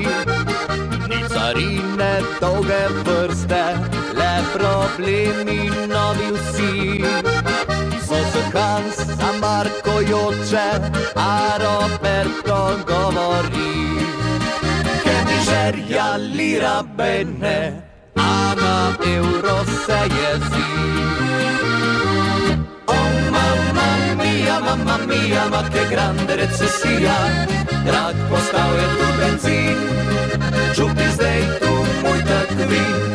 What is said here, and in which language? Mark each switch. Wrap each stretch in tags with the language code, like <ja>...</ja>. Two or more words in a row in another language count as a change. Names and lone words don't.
<sl>Ni carine, dolge vrste, le problemi novi vsi. So se Hans, Marko joče, a Roberto govori.</sl> <it>Che miseria lira bene,</it> <sl>a na euro se jezi.</sl> <it>Mamma mia, ma che grande</it> <sl>recesija, drag postal je tu benzin, čuti zdaj tu moj takvin.</sl>